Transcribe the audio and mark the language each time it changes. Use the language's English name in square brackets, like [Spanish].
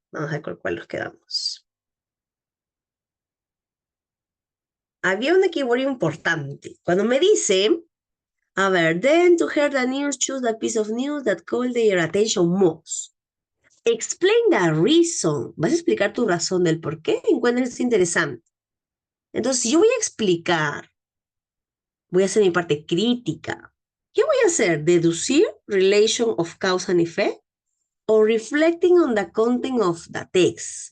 [Spanish] Vamos a ver con cuál nos quedamos. Había un equivoco importante. Cuando me dice, a ver, [English] then to hear the news, choose the piece of news that called their attention most. Explain the reason. [Spanish] Vas a explicar tu razón del por qué encuentras interesante. Entonces, si yo voy a explicar, voy a hacer mi parte crítica. ¿Qué voy a hacer? ¿Deducir [English] relation of cause and effect? ¿O reflecting on the content of the text?